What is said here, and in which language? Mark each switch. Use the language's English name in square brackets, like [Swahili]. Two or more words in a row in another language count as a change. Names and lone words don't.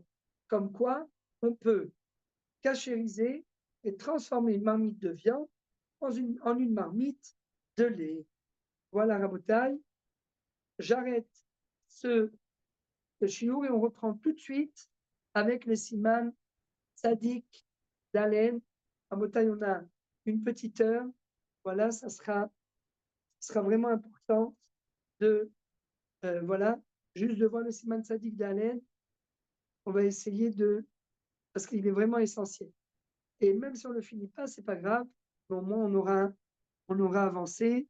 [French] Comme quoi, on peut cachériser et transformer une marmite de viande en une marmite de lait. Voilà, Rabotai. J'arrête ce shiur et on reprend tout de suite avec le siman Tzadik d'Alen. Rabotai, on a une petite heure. Voilà, ça sera vraiment important de, voilà, juste de voir le siman Tzadik d'Alen. On va essayer parce qu'il est vraiment essentiel. Et même si on ne le finit pas, c'est pas grave. Mais au moins, on aura avancé.